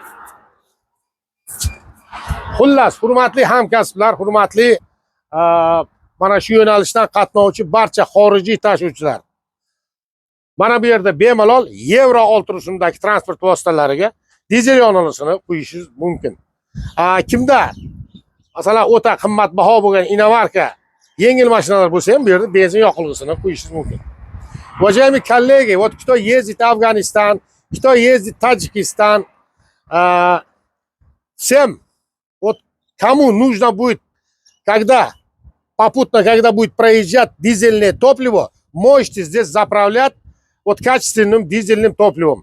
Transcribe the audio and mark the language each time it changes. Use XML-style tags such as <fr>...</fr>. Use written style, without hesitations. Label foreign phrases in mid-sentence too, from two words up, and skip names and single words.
<uz>Xullas, hurmatli hamkasblar, hurmatli mana shu yo'nalishdan qatnovchi barcha xorijiy tashuvchilar. Mana bu yerda bemalol Euro 6 rusumdagi transport vositalariga dizel yoqilg'isini quyishingiz mumkin. Kimda Masalan, o'ta qimmatbaho bo'lgan inovarka yengil mashinalar bo'lsa ham bu yerda benzin yoqilg'isini qo'yishingiz mumkin.</uz> <ru>Уважаемые коллеги, вот кто ездит в Афганистан, кто ездит в Таджикистан, всем, вот кому нужно будет, когда попутно, когда будет проезжать дизельное топливо, можете здесь заправлять вот качественным дизельным топливом.</ru>